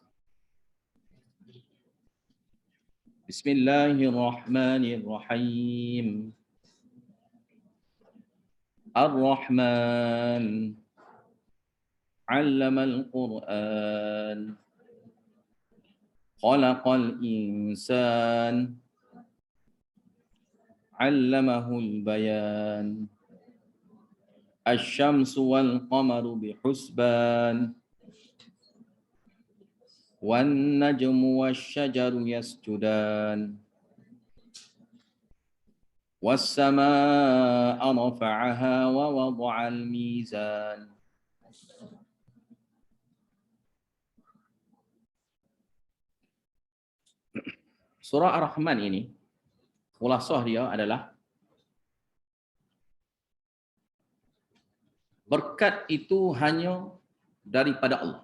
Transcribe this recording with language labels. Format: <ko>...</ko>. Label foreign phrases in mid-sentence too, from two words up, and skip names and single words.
<ar>بسم الله الرحمن الرحيم. الرحمن علم القرآن. خلق الإنسان. علمه البيان. الشمس والقمر بحسبان. والنجم والشجر يسجدان. والسماء رفعها ووضع الميزان.</ar> <ms>Surah Ar-Rahman ini, khulasah dia adalah berkat itu hanya daripada Allah.</ms>